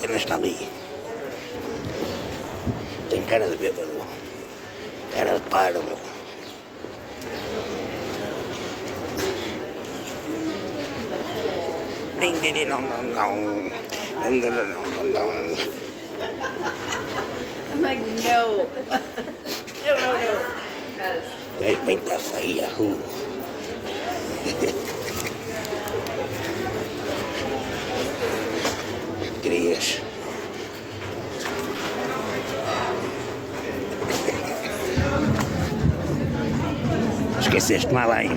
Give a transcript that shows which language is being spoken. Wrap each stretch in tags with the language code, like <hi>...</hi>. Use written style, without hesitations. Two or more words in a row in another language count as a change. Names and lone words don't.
<pt>está ali. Tem cara de bêbado. Cara de parvo. Ding, ding, ding, dong, dong, dong. Ding, ding, ding, dong, dong.</pt> <en>I'm like, no. No.</en> <pt>Vem cá sair a rua. Crias. Esqueceste-me além.</pt>